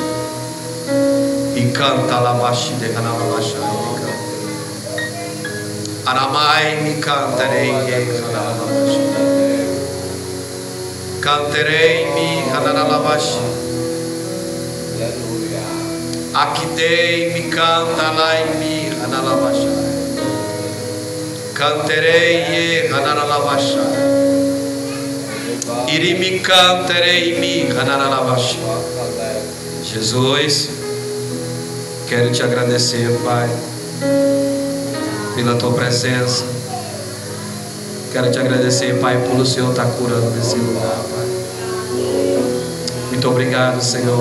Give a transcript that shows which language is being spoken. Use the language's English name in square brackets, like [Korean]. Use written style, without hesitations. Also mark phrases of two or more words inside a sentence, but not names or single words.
[Portuguese] I cantalamashi de hanaramasha. Aramai mi cantarei hanaramasha. Canterei mi hanaramasha. Akidei mi canta lá em mi hanalabashai. Canterei Hanaralabasha. Irimi canterei mi Hanaralabasha. Jesus, quero te agradecer, Pai, pela tua presença. Quero te agradecer, Pai, por o Senhor estar curando nesse lugar, Pai. Muito obrigado, Senhor.